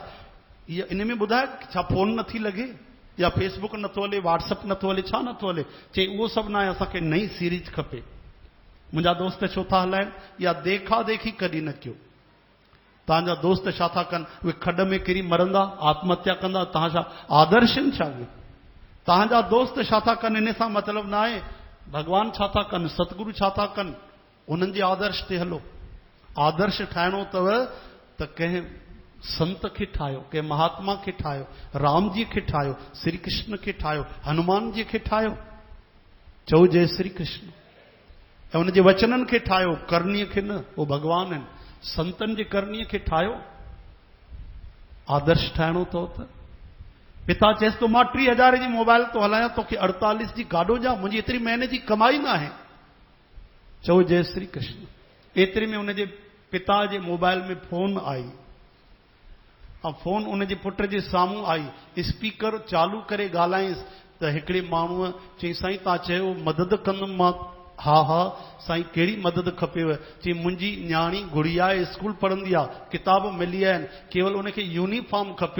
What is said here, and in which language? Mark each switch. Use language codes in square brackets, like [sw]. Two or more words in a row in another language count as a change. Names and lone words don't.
[sd] इहा इन में ॿुधाए छा फोन नथी लगे या फेसबुक नथो हले, व्हाट्सअप नथो हले, छा नथो हले? चई उहो सभु न आहे, असांखे नई सीरीज खपे। मुंहिंजा दोस्त छो था हलाइनि? या देखा देखी कॾहिं न कयो। तव्हांजा दोस्त छा था कनि? उहे खॾ में किरी मरंदा, आत्महत्या कंदा, तव्हां छा आदर्श आहिनि छा उहे? तव्हांजा दोस्त छा था कनि इन सां मतिलबु न आहे। भगवान छा था कनि, सतगुरु छा था कनि, उन्हनि जे आदर्श ते हलो। आदर्श ठाहिणो अथव त कंहिं संत खे ठाहियो, कंहिं महात्मा खे ठाहियो, राम जी खे ठाहियो, श्री कृष्ण खे ठाहियो, हनुमान जी खे ठाहियो। चओ जय श्री कृष्ण। ऐं उनजे वचननि खे ठाहियो, करणीअ खे न, उहो भगवान आहिनि। संतनि जे करणीअ खे ठाहियो। आदर्श ठाहिणो अथव त पिता चएसि तो मां 30,000 जी मोबाइल तो हलायां, तोखे 48 जी गाॾो ॾियां, मुंहिंजी एतिरी महीने जी कमाई न आहे। चओ जय श्री कृष्ण। एतिरे में उनजे पिता जे मोबाइल में फोन आई, ऐं फोन उनजे पुट जे साम्हूं आई। स्पीकर चालू करे ॻाल्हायसि त हिकिड़े माण्हूअ चई साईं तव्हां चयो मदद कंदुमि मां। हा हा साईं कहिड़ी मदद खपेव? चई मुंहिंजी न्याणी गुड़िया स्कूल पढ़ंदी आहे, किताब मिली आहिनि, केवल उनखे यूनिफॉर्म खपे।